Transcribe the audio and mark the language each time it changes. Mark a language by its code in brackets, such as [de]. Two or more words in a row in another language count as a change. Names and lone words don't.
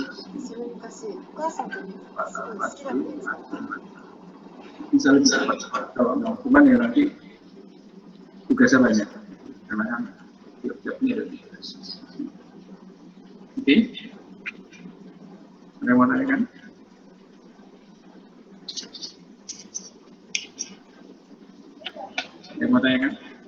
[ja] それ昔お母さんとすごい好きだったんですよ。 [id] bisa lebih cepat kalau mau cuman ya nanti tugasnya banyak karena kan tiap-tiapnya ada tugas. Oke, ada yang mau tanya kan? Ada yang mau tanya kan?